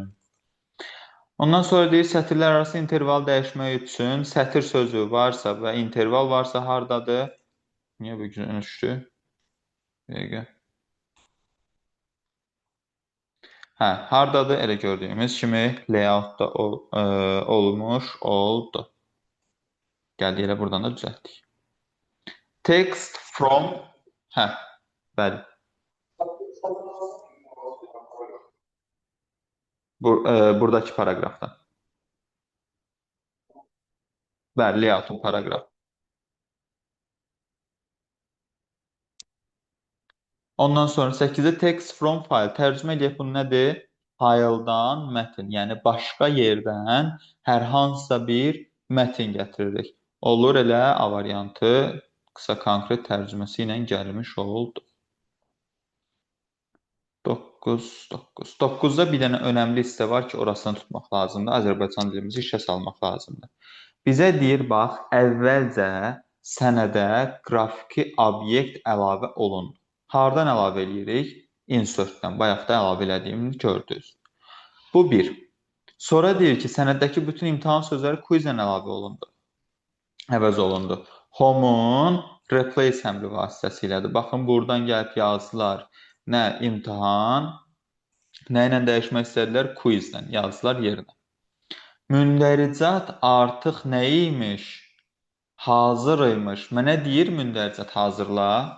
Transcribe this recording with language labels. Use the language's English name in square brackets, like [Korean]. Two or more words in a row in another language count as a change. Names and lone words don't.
[Azerbaijani] Ondan sonra deyir, sətirlər arası interval dəyişmək üçün sətir sözü varsa və interval varsa hardadır? Niyə bu gün düşdü? Bir dəqiqə. Hə, hardadır? Elə gördüyümüz kimi layoutda olmuş oldu. Gəldi, elə buradan da düzəltdik. [English] Text from, [Azerbaijani] hə, bəli. Buradakı paraqrafdan. Bəli, layoutun paraqraf. Ondan sonra 8-də [English] text from file. [Azerbaijani] Tərcümə edək bu nədir? Fayldan mətn, yəni başqa yerdən hər hansısa bir mətn gətiririk. Olur elə A variantı qısa konkret tərcüməsi ilə gəlmiş oldu. 9, 9. 9-da bir dənə önəmli hissə var ki, orasını tutmaq lazımdır. Azərbaycan dilimizi işə salmaq lazımdır. Bizə deyir, bax, əvvəlcə sənədə qrafiki obyekt əlavə olundu. Hardan əlavə edirik? Insertdən. Bayaq da əlavə elədiyimi gördünüz. Bu bir. Sonra deyir ki, sənəddəki bütün imtahan sözləri quizlə əlavə olundu. Əvəz olundu. Home-un replace əmri vasitəsilədir. Baxın, buradan gəlib yazdılar. Nə imtahan, nə ilə dəyişmək istədilər? Quizlə yazdılar yerinə. Mündəricat artıq nə imiş? Hazır imiş. Mənə deyir mündəricat hazırla.